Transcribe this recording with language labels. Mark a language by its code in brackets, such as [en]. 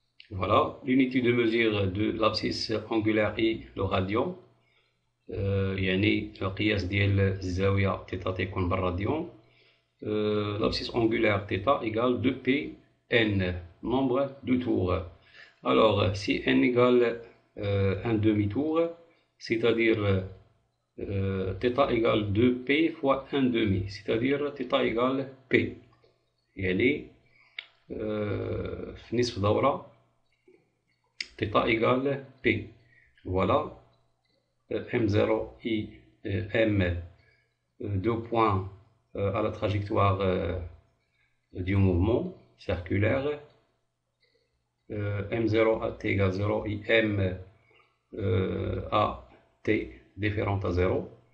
[fr] Voilà, l'unité de mesure de l'abscisse angulaire est le radian. [ar] يعني القياس ديال الزاوية θ تكون بالراديان. [fr] L'abscisse angulaire θ égale 2πn, nombre de tours. Alors, si n égale un demi-tour, c'est-à-dire θ égale 2p fois 1 demi, c'est-à-dire θ égale p. [ar] يعني في نصف دورة θ [fr] égale p. Voilà, M0 et M, deux points à la trajectoire du mouvement circulaire. M0 à t égale 0 et M à t différente à 0.